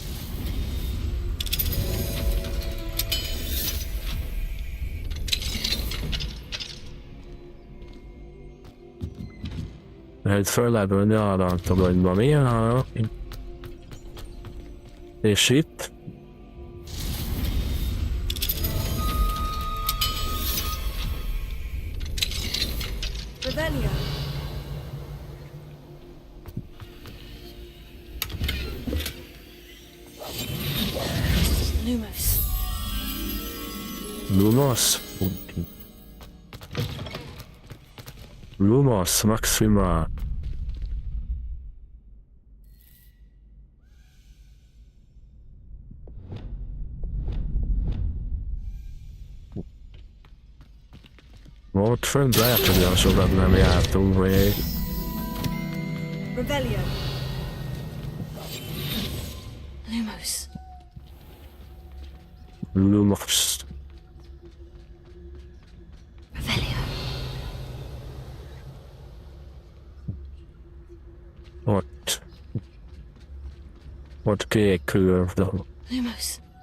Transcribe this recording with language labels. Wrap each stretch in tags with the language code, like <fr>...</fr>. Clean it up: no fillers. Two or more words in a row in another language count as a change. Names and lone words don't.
<hu>Mert föl lehet venni arra a toronyba. Milyen arra? És itt? Revelio. Lumos. Lumos? Lumos Maxima. Ott fönt lehet, hogy olyan sokat nem jártunk még. Revelio. Lumos. Lumos. Revelio. Ott. Ott kék kör. Lumos.</hu>